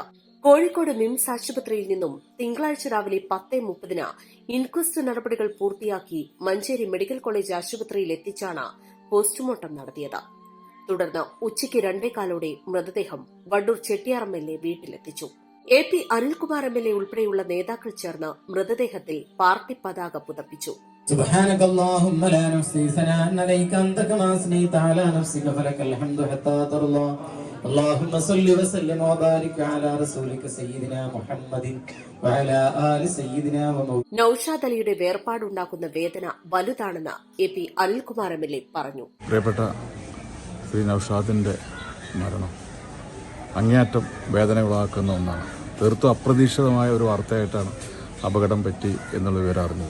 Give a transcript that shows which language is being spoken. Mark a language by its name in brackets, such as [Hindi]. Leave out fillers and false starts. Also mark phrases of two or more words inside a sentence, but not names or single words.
[Malayalam] കോഴിക്കോട് മിംസ് ആശുപത്രിയിൽ നിന്നും തിങ്കളാഴ്ച രാവിലെ 10:30 ഇൻക്വസ്റ്റ് നടപടികൾ പൂർത്തിയാക്കി മഞ്ചേരി [English] medical college [Malayalam] ആശുപത്രിയിൽ എത്തിച്ചാണ് പോസ്റ്റ്മോർട്ടം നടത്തിയത്. തുടർന്ന് ഉച്ചയ്ക്ക് 2:15 മൃതദേഹം വണ്ടൂർ ചെട്ടിയാറമ്മലിലെ വീട്ടിലെത്തിച്ചു. AP അനിൽകുമാർ MLA ഉൾപ്പെടെയുള്ള നേതാക്കൾ ചേർന്ന് മൃതദേഹത്തിൽ പാർട്ടി പതാക പുതപ്പിച്ചു. [Arabic] سبحانك اللهم لا نحصي ثناء عليك أنت كما أثنيت على نفسك فلك الحمد حتى ترضى اللهم صل وسلم وبارك على رسولك سيدنا محمد وعلى آل سيدنا ومولانا. [Malayalam] നൌഷാദ് അലിയുടെ വേർപാടുണ്ടാക്കുന്ന വേദന വലുതാണെന്ന് AP അനിൽകുമാർ MLA പറഞ്ഞു. പ്രിയപ്പെട്ട ശ്രീ നൌഷാദിന്റെ മരണം അങ്ങേയറ്റം വേദനയുളവാക്കുന്ന ഒന്നാണ്. തീർത്തും അപ്രതീക്ഷിതമായ ഒരു വാർത്തയായിട്ടാണ് അപകടം പറ്റി എന്നുള്ള വിവരം അറിഞ്ഞത്.